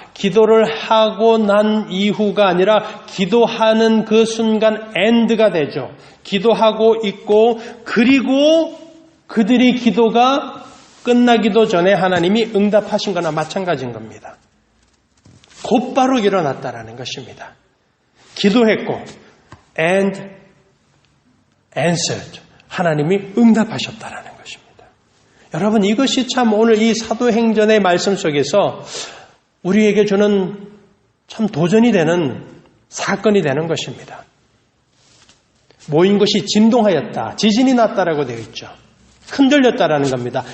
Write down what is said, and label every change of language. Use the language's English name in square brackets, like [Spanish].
[Korean] 기도를 하고 난 이후가 아니라 기도하는 그 순간 엔드가 되죠. 기도하고 있고 그리고 그들이 기도가 끝나기도 전에 하나님이 응답하신 거나 마찬가지인 겁니다. 곧바로 일어났다라는 것입니다. 기도했고 [English] and answered. [Korean] 하나님이 응답하셨다라는 것입니다. 여러분 이것이 참 오늘 이 사도행전의 말씀 속에서 우리에게 주는 참 도전이 되는 사건이 되는 것입니다. 모인 것이 진동하였다. 지진이 났다라고 되어 있죠. 흔들렸다라는 겁니다.